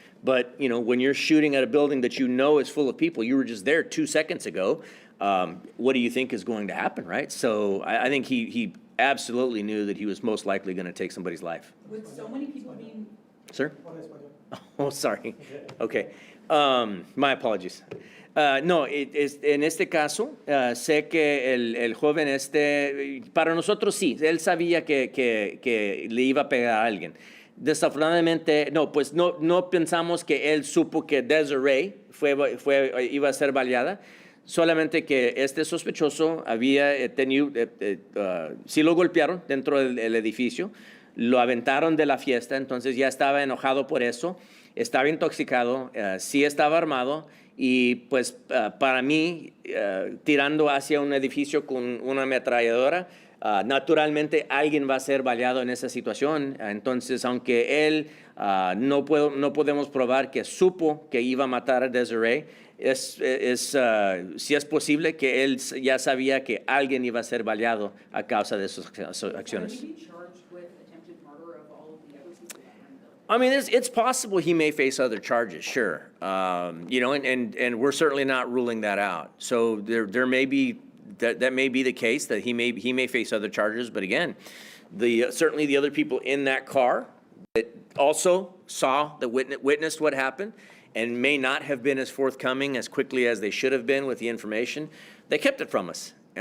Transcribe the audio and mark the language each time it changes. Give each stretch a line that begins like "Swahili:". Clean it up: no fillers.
English: But, when you're shooting at a building that you know is full of people, you were just there 2 seconds ago, what do you think is going to happen, right? So I think he absolutely knew that he was most likely going to take somebody's life. With so many people being, Sir?
Spanish: Habla español.
English: Oh, sorry. Okay. My apologies.
Spanish: No, en este caso, sé que el joven para nosotros sí, él sabía que le iba a pegar a alguien. Desafortunadamente, pues no pensamos que él supo que Desiree iba a ser baleada, solamente que este sospechoso había tenido, sí lo golpearon dentro del edificio, lo aventaron de la fiesta, entonces ya estaba enojado por eso, estaba intoxicado, sí estaba armado y pues para mí tirando hacia un edificio con una ametralladora, naturalmente alguien va a ser baleado en esa situación. Entonces, aunque él no podemos probar que supo que iba a matar a Desiree, sí es posible que él ya sabía que alguien iba a ser baleado a causa de sus acciones.
English: Can he be charged with attempted murder of all of the other people that were in the building? I mean, it's possible he may face other charges, sure. And we're certainly not ruling that out. So there may be that may be the case that he may face other charges. But again, certainly the other people in that car that also witnessed what happened and may not have been as forthcoming as quickly as they should have been with the information, they kept it from us.